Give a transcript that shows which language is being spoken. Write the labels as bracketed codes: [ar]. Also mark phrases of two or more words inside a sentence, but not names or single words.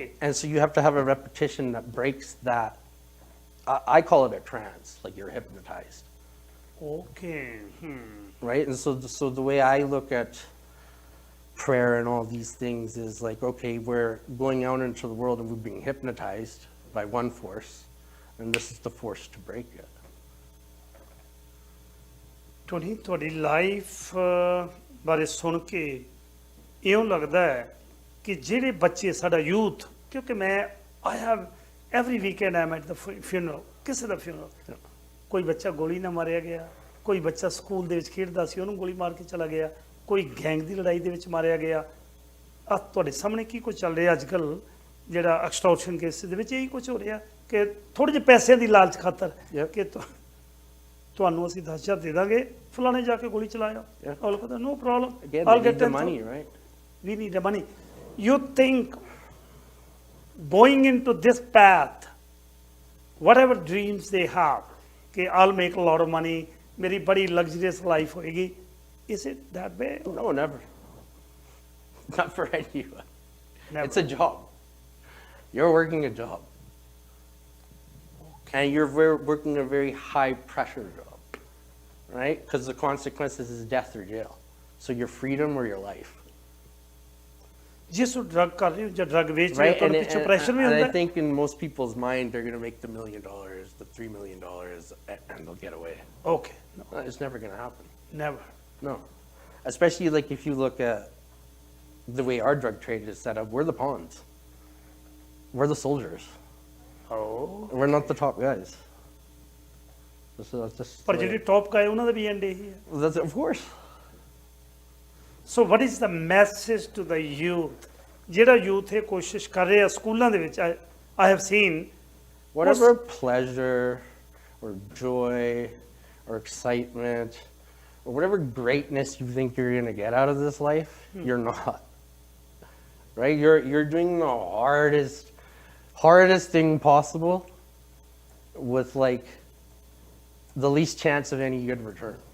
[en] And so you have to have a repetition that breaks that. I call it a trance, like you're hypnotized. Okay. Right? And so the way I look at prayer and all these things is like, okay, we're going out into the world and we're being hypnotized by one force, and this is the force to break it. [pa] ਟੋਨੀ, ਤੁਹਾਡੀ ਲਾਈਫ ਬਾਰੇ ਸੁਣ ਕੇ ਇਉਂ ਲੱਗਦਾ ਹੈ ਕਿ ਜਿਹੜੇ ਬੱਚੇ ਸਾਡਾ ਯੂਥ, ਕਿਉਂਕਿ ਮੈਂ [en] I have every weekend I am at the funeral, [pa] ਕਿਸੇ ਦਾ ਫਿਊਨਰਲ, ਕੋਈ ਬੱਚਾ ਗੋਲੀ ਨਾਲ ਮਾਰਿਆ ਗਿਆ, ਕੋਈ ਬੱਚਾ ਸਕੂਲ ਦੇ ਵਿੱਚ ਖੇਡਦਾ ਸੀ ਉਹਨੂੰ ਗੋਲੀ ਮਾਰ ਕੇ ਚਲਾ ਗਿਆ, ਕੋਈ ਗੈਂਗ ਦੀ ਲੜਾਈ ਦੇ ਵਿੱਚ ਮਾਰਿਆ ਗਿਆ। ਆ ਤੁਹਾਡੇ ਸਾਹਮਣੇ ਕੀ ਕੁਝ ਚੱਲ ਰਿਹਾ ਅੱਜ ਕੱਲ੍ਹ, ਜਿਹੜਾ ਐਕਸਟੋਰਸ਼ਨ ਕੇਸ ਦੇ ਵਿੱਚ ਇਹੀ ਕੁਝ ਹੋ ਰਿਹਾ ਕਿ ਥੋੜ੍ਹੇ ਜਿਹੇ ਪੈਸਿਆਂ ਦੀ ਲਾਲਚ ਖਾਤਰ ਕਿ ਤੁਹਾਨੂੰ ਅਸੀਂ 10,000 ਦੇ ਦਾਂਗੇ, ਫਲਾਣੇ ਜਾ ਕੇ ਗੋਲੀ ਚਲਾਇਆ, ਔਰ ਕਹਿੰਦਾ [en] no problem, all get the money, right? We need the money. You think going into this path, whatever dreams they have, okay, I'll make a lot of money, [pa] ਮੇਰੀ ਬੜੀ [en] luxurious life hoegi, is it that way? No, never. Not for anyone. Never. It's a job. You're working a job. Okay. And you're working a very high pressure job, right? Because the consequences is death or jail. So your freedom or your life. [pa] ਜਿਸ ਨੂੰ ਡਰਗ ਕਰ ਰਹੇ ਹੋ ਜਾਂ ਡਰਗ ਵੇਚ ਰਹੇ ਹੋ, ਤੁਹਾਨੂੰ ਪਿੱਛੇ ਪ੍ਰੈਸ਼ਰ ਵੀ ਹੁੰਦਾ ਹੈ। [en] And I think in most people's mind, they're going to make the $1 million, the $3 million, and they'll get away. Okay. No. It's never going to happen. Never. No. Especially like if you look at the way our drug trade is set up, we're the pawns. We're the soldiers. Oh. We're not the top guys. [pa] ਪਰ ਜਿਹੜੇ [en] top guy [pa] ਉਹਨਾਂ ਦਾ ਵੀ ਐਂਡ ਇਹੀ ਹੈ। [en] That's, of course. So what is the message to the youth? [pa] ਜਿਹੜਾ youth ਇਹ ਕੋਸ਼ਿਸ਼ ਕਰ ਰਿਹਾ ਸਕੂਲਾਂ ਦੇ ਵਿੱਚ, [en] I have seen Whatever pleasure or joy or excitement or whatever greatness you think you're going to get out of this life, you're not. Right? You're doing the hardest thing possible with like the least chance of any good return.